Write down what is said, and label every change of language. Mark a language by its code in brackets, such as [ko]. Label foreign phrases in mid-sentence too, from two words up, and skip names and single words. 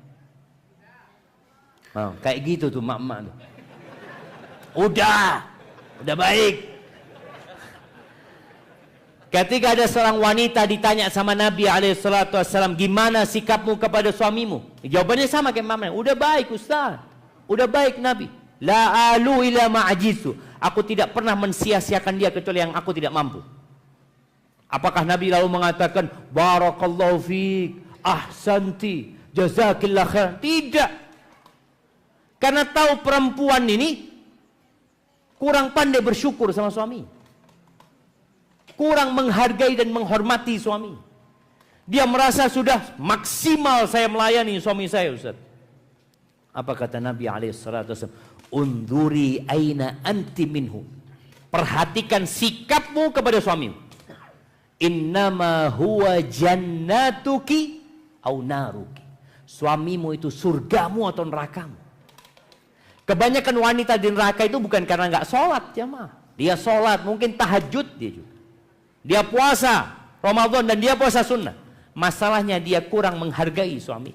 [id] Oh, kayak gitu tuh mak-mak tuh. Udah baik. Ketika ada seorang wanita ditanya sama Nabi SAW, gimana sikapmu kepada suamimu? Jawabannya sama kayak mama. Udah baik Ustaz. Udah baik Nabi. [ar] لا آلو إلا ما عجزت. [id] Aku tidak pernah mensia-siakan dia kecuali yang aku tidak mampu. Apakah Nabi lalu mengatakan [ar] بارك الله فيك أحسنت جزاك الله خير? [id] Tidak. Karena tahu perempuan ini kurang pandai bersyukur sama suami. Kurang menghargai dan menghormati suami. Dia merasa sudah maksimal saya melayani suami saya, Ustaz. Apa kata Nabi SAW? [ar] انظري أين أنت منه. [id] Perhatikan sikapmu kepada suamimu. [ar] إنما هو جنتك أو نارك. [id] Suamimu itu surgamu atau nerakamu. Kebanyakan wanita di neraka itu bukan karena nggak sholat, jamaah. Dia sholat, mungkin tahajud dia juga. Dia puasa Ramadan dan dia puasa sunnah. Masalahnya dia kurang menghargai suami.